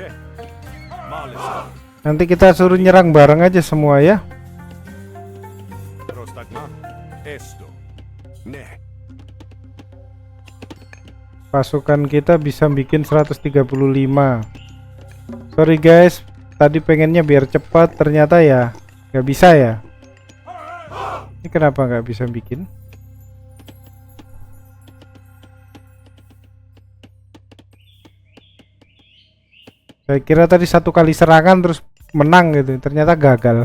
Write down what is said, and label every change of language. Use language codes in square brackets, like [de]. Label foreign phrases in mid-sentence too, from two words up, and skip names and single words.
[el] Μάλιστα. [id] Nanti kita suruh nyerang bareng aja semua ya. [el] Πρόσταγμα. Έστω. Ναι. [id] Pasukan kita bisa bikin 135. Sorry guys, tadi pengennya biar cepat, ternyata ya nggak bisa ya. Ini kenapa nggak bisa bikin? Saya kira tadi satu kali serangan terus menang gitu, ternyata gagal.